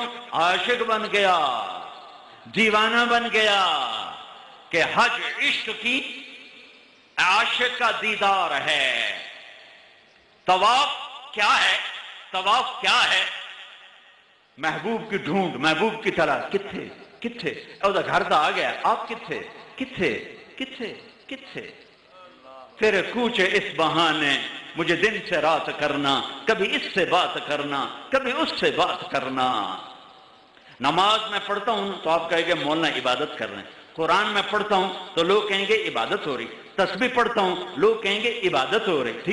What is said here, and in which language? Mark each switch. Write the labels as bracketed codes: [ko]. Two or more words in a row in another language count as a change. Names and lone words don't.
[ur] عاشق بن گیا، دیوانہ بن گیا. کہ حج عشق کی، عاشق کا دیدار ہے. طواف کیا ہے؟ طواف کیا ہے؟ محبوب کی ڈھونڈ، محبوب کی تلاش. [pa] کتھے کتھے او دا گھر دا آ گیا، آپ کتھے کتھے کتھے کتھے. [ur] تیرے کوچے اس بہانے مجھے دن سے رات کرنا، کبھی اس سے بات کرنا، کبھی اس سے بات کرنا. نماز میں پڑھتا ہوں تو آپ کہیں گے مولانا عبادت کر رہے ہیں. قرآن میں پڑھتا ہوں تو لوگ کہیں گے عبادت ہو رہی. تسبیح پڑھتا ہوں لوگ کہیں گے عبادت ہو رہی.